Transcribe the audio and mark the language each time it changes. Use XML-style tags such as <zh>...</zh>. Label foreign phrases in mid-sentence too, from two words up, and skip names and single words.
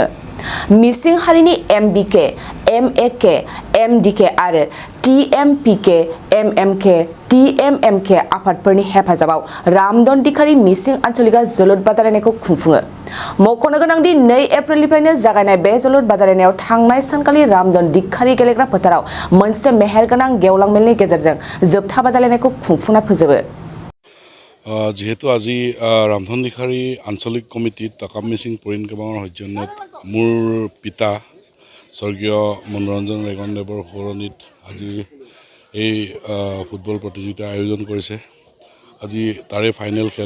<brx>मिसिं हारिनि एमबिके, एमएके, एमडिके आरो टीएमपीके, एमएमके, टीएमएमके आफादफोरनि हेफाजाबाव रामदन दिखारी मिसिं आनसलिगा जोलुर बादायलायनायखौ खुंफुङो। मख'नो गोनांदि 2 एप्रिलनिफ्रायनो जागायनाय बे जोलुर बादायलायनायाव थांनाय सानखालि रामदन दिखारी गेलेग्रा फोथाराव मोनसे मेहेरगोनां गेवलां मेलनि गेजेरजों जोबथा बादायलायनायखौ खुंफुंना फोजोबो।</brx> <as>যেহেতু আজি ৰামধন দিখাৰী আঞ্চলিক কমিটিত তাকাম মিচিং পৰিণ কেবাঙৰ সৌজন্যত মোৰ পিতা স্বৰ্গীয় মনোৰঞ্জন ৰেগনদেৱৰ সোঁৱৰণিত আজি এই ফুটবল প্ৰতিযোগিতা আয়োজন কৰিছে। আজি তাৰে ফাইনেল খেল।</as>